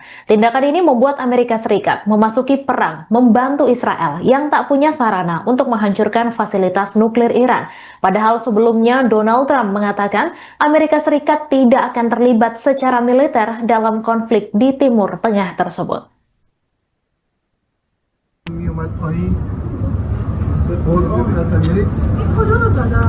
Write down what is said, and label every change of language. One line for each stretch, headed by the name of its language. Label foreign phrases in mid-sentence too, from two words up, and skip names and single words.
Indonesian: Tindakan ini membuat Amerika Serikat memasuki perang membantu Israel yang tak punya sarana untuk menghancurkan fasilitas nuklir Iran. Padahal sebelumnya Donald Trump mengatakan Amerika Serikat tidak akan terlibat secara militer dalam konflik di Timur Tengah tersebut.
Persian: میومد پایین قرآن اصلا یعنی این کجا رو زدن؟